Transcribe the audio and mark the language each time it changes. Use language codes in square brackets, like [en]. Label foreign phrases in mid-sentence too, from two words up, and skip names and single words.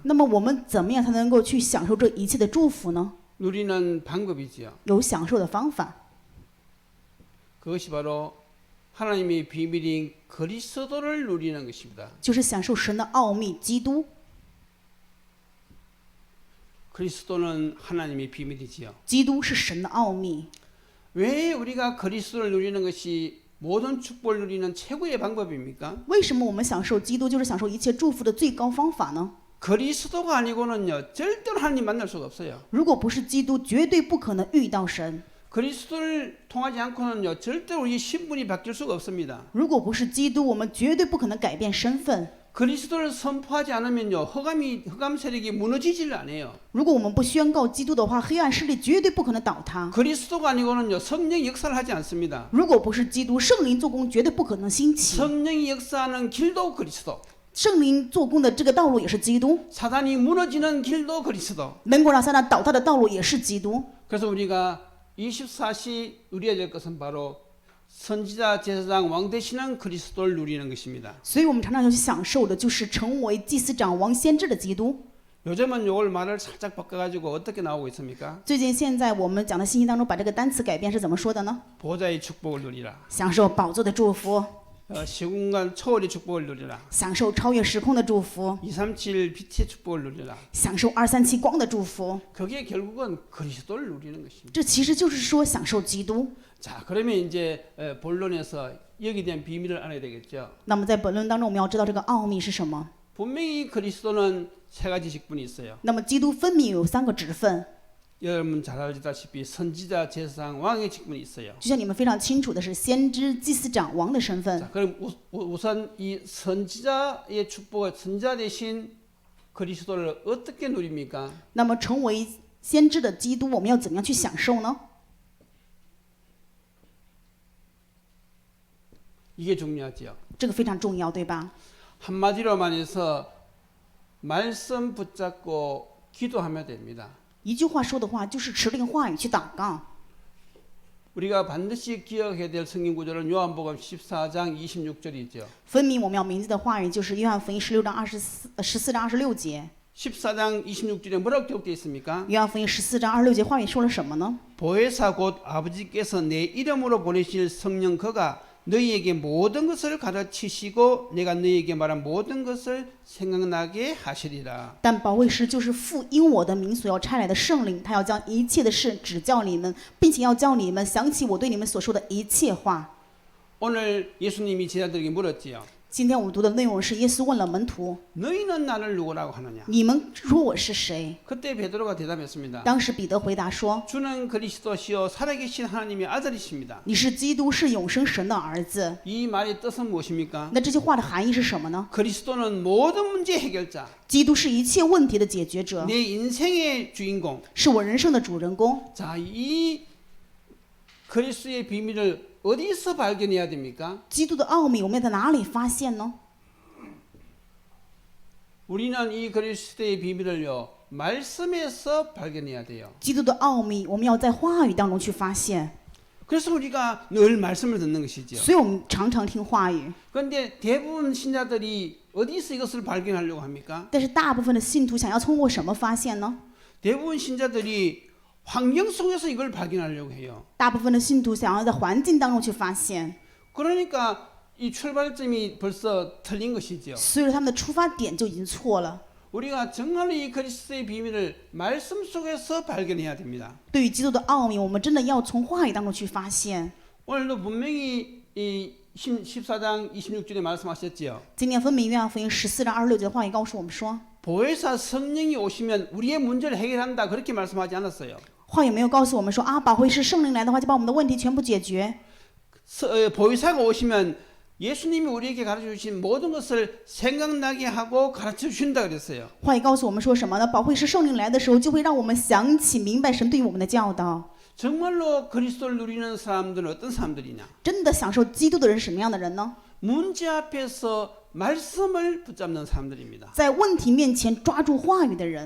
[zh] 那么我们怎么样才能够去享受这一切的祝福呢？ [ko] 누리는 방법이지요. [zh] 有享受的方法， [ko] 그것이 바로 하나님의 비밀인 그리스도를 누리는 것입니다. [zh] 就是享受神的奥秘基督。 [ko] 그리스도는 하나님의 비밀이지요. [zh] 基督是神的奥秘。 [ko] 왜 우리가 그리스도를 누리는 것이 모든 축복을 누리는 최고의 방법입니까? [zh] 为什么我们享受基督就是享受一切祝福的最高方法呢？ [ko] 그리스도가 아니고는요, 절대로 하나님 만날 수가 없어요. [zh] 如果不是基督，绝对不可能遇到神。 [ko] 그리스도를 통하지 않고는요, 절대로 우리 신분이 바뀔 수가 없습니다. [zh] 如果不是基督，我们绝对不可能改变身份。 [ko] 그리스도를 선포하지 않으면요 흑암 세력이 무너지질 않아요. [zh] 如果我们不宣告基督的话，黑暗势力绝对不可能倒塌。 [ko] 그리스도가 아니고는요 성령 역사를 하지 않습니다. [zh] 如果不是基督，圣灵做工绝对不可能兴起。 [ko] 성령이 역사하는 길도 그리스도, [zh] 圣灵做工的这个道路也是基督， [ko] 사단이 무너지는 길도 그리스도. [zh] 能够让撒旦倒塌的道路也是基督。 [ko] 그래서 우리가 24시 누려야 될 것은 바로 선지자, 제사장, 왕 되시는 그리스도를 누리는 것입니다. [zh] 所以我们常常要去享受的就是成为祭司长、王、先知的基督。 [ko] 요즘은 요걸 말을 살짝 바꿔가지고 어떻게 나오고 있습니까? [zh] 最近现在我们讲的信息当中，把这个单词改变是怎么说的呢？ [ko] 보좌의 축복을 누리라. [zh] 享受宝座的祝福， [ko] 시공간 초월의 축복을 누리라. [zh] 享受超越时空的祝福， [ko] 237 빛의 축복을 누리라. [zh] 享受237光的祝福。 [ko] 그게 결국은 그리스도를 누리는 것입니다. [zh] 这其实就是说享受基督。 [ko] 자, 그러면 이제 본론에서 여기에 대한 비밀을 알아야 되겠죠. [zh] 那么在本论当中，我们要知道这个奥秘是什么。 [ko] 분명히 그리스도는 세 가지 직분이 있어요. [zh] 那么基督分明有3个职分， [ko] 여러분 잘 알다시피 선지자, 제사장, 왕의 직분이 있어요. [zh] 就像你们非常清楚的是，先知、祭司长、王的身份。 [ko] 자, 그럼 우선 이 선지자의 축복을 선지자 대신 그리스도를 어떻게 누립니까? [zh] 那么成为先知的基督，我们要怎么样去享受呢？ [ko] 이게 중요하죠. [zh] 这个非常重要，对吧？ [ko] 한마디로 말해서 말씀 붙잡고 기도하면 됩니다. [zh] 一句话说的话，就是持定话语去祷告。 [ko] 우리가 반드시 기억해야 될 성경 구절은 요한복음 14장 26절이죠. [zh] 分明我们要铭记的话语就是约翰福音14章26节。 [ko] 14장 26절에 뭐라고 기록되어 있습니까? [zh] 约翰福音14章26节话语说了什么呢？ [ko] 보혜사 곧 아버지께서 내 이름으로 보내실 성령 그가 너희에게 모든 것을 가르치시고 내가 너희에게 말한 모든 것을 생각나게 하시리라. [zh] 但保惠师就是父因我的名所要差来的圣灵，他要将一切的事指教你们，并且要叫你们想起我对你们所说的一切话。 [ko] 오늘 예수님이 제자들에게 물었지요. [zh] 今天我们读的内容是耶稣问了门徒 [ko] 너희는 나를 누구라고 하느냐? [zh] 你们说我是谁？ [ko] 그때 베드로가 대답했습니다. [zh] 当时彼得回答说 [ko] 주는 그리스도시요 살아계신 하나님의 아들이십니다. [zh] 你是基督，是永生神的儿子。 [ko] 이 말의 뜻은 무엇입니까? [zh] 那这句话的含义是什么呢？ [ko] 그리스도는 모든 문제 해결자, [zh] 基督是一切问题的解决者， [ko] 내 인생의 주인공. [zh] 是我人生的主人公。 [ko] 자, 이 그리스도의 비밀을 어디서 발견해야 됩니까? [zh] 基督的奥秘我们要在哪里发现呢？ [ko] 우리는 이 그리스도의 비밀을요 말씀에서 발견해야 돼요. [zh] 基督的奥秘我们要在话语当中去发现， [ko] 그래서 우리가 늘 말씀을 듣는 것이죠. [zh] 所以我们常常听话语。 [ko] 그런데 대부분 신자들이 어디서 이것을 발견하려고 합니까? [zh] 但是大部分的信徒想要通过什么发现呢？ [ko] 대부분 신자들이 환경 속에서 이걸 발견하려고 해요. [zh] 大部分的信徒想要在环境当中去发现， [ko] 그러니까 이 출발점이 벌써 틀린 것이죠. [zh] 所以说他们的出发点就已经错了。 [ko] 우리가 정말로 이 그리스도의 비밀을 말씀 속에서 발견해야 됩니다. [zh] 对于基督的奥秘，我们真的要从话语当中去发现。 [ko] 오늘도 분명히 이 14장 26절에 말씀하셨지요. [zh] 今天分明约翰福音14章26节的话语告诉我们说， [ko] 보혜사 성령이 오시면 우리의 문제를 해결한다 그렇게 말씀하지 않았어요. [zh] 话语没有告诉我们说啊，保惠师圣灵来的话，就把我们的问题全部解决。 [ko] 보혜사가 오시면 예수님이 우리에게 가르쳐 주신 모든 것을 생각나게 하고 가르쳐 주신다 그랬어요. [zh] 话语告诉我们说什么呢？保惠师圣灵来的时候，就会让我们想起明白神对于我们的教导。 [ko] 정말로 그리스도를 누리는 사람들은 어떤 사람들이냐? [zh] 真的享受基督的人是什么样的人呢？ [ko] 문제 앞에서 말씀을 붙잡는 사람들입니다. [zh] 在问题面前抓住话语的人，